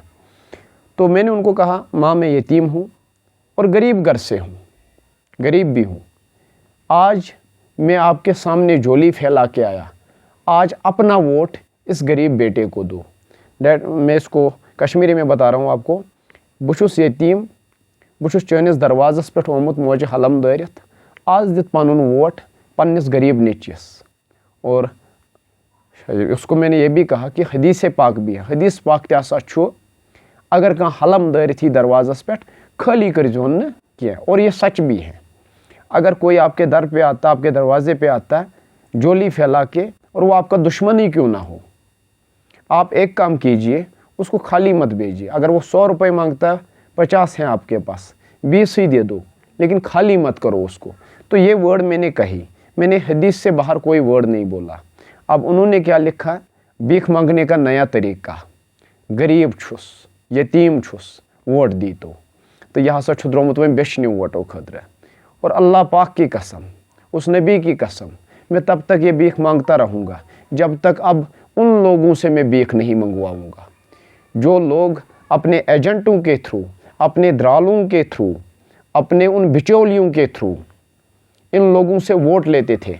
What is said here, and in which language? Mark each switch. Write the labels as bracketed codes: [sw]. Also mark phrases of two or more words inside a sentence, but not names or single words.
[hi] तो मैंने उनको कहा, माँ मैं यतीम हूँ और गरीब घर से हूँ, गरीब भी हूँ। आज मैं आपके सामने झोली फैला के आया, आज अपना वोट इस गरीब बेटे को दो। मैं इसको कश्मीरी में बता रहा हूँ आपको। [ks] बुशुस यतीम, बुशुस चैनिस दरवाज़स पे ओमुत मोजे हलम दारित, आज दित पनुन वोट पन्निस गरीब नेचिस। [hi] और उसको मैंने ये भी कहा कि हदीस पाक भी है, हदीस पाक [ks] त्यासा छो, अगर कहाँ हलम दारित ही दरवाज़स पे खाली कर जोन किया, [hi] और ये सच भी है। अगर कोई आपके दर पे आता, आपके दरवाजे पे आता है झोली फैला के, और वो आपका दुश्मन ही क्यों ना हो, आप एक काम कीजिए, उसको खाली मत भेजिए। अगर वो 100 रुपये मांगता है, 50 हैं आपके पास, 20 ही दे दो, लेकिन खाली मत करो उसको। तो ये वर्ड मैंने कही, मैंने हदीस से बाहर कोई वर्ड नहीं बोला। अब उन्होंने क्या लिखा है, भीख मांगने का नया तरीका, [ks] गरीब छुस, यतीम छुस, वोट दी तो यहाँ से छुद्रोमुत में बेश नहीं वोटो खदर। [hi] और अल्लाह पाक की कसम, उस नबी की कसम, मैं तब तक ये भीख मांगता रहूँगा जब तक अब उन लोगों से मैं भीख नहीं मंगवाऊँगा जो लोग अपने एजेंटों के थ्रू, अपने दलालों के थ्रू, अपने उन बिचौलियों के थ्रू इन लोगों से वोट लेते थे।